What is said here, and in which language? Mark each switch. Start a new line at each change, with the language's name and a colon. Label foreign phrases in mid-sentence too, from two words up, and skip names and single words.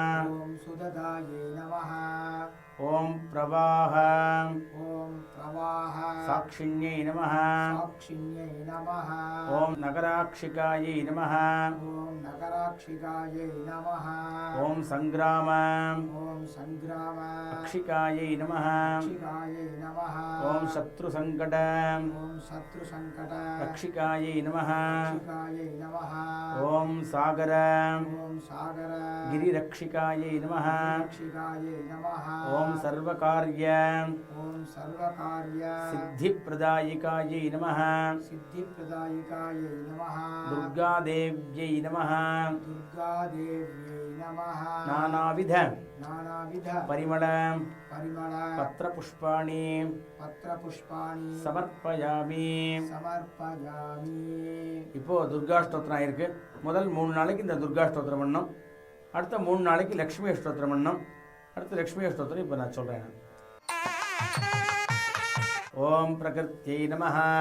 Sanskrit: ओम प्रवाह साक्षिण्यै नमः। ओम नगराक्षिकायै नमः। ओम संग्राम సంగ్రామ ఓం సంగ్రామ అక్షికాయై నమః అక్షికాయై నమః ఓం శత్రు సంకట ఓం శత్రు సంకట రక్షికాయై నమః అక్షికాయై నమః ఓం సాగర ఓం సాగర గిరిరక్షికాయై నమః అక్షికాయై నమః ఓం సర్వకార్య ఓం సర్వకార్య సిద్ధిప్రదాయికాయై నమః సిద్ధిప్రదాయికాయై నమః దుర్గాదేవ్యై నమః దుర్గాదేవ్యై నమః నానావిధ నానావిధ పరిమళ పరిమళ పత్రపుష్పాణి பத்திரபுஷ்பாணி சமர்ப்பயாமி. சமர்ப்பயாமி.
Tamil: இப்போ துர்கா ஸ்தோத்திரம் ஆயிருக்கு. முதல் 3 நாளைக்கு இந்த துர்கா ஸ்தோத்திரம் பண்ணணும். அடுத்த 3 நாளைக்கு லக்ஷ்மி ஸ்தோத்திரம் பண்ணணும். அடுத்த லக்ஷ்மி ஸ்தோத்திரம் இப்போ நான் சொல்கிறேன்.
Sanskrit: ओं प्रकृत्यै नमः.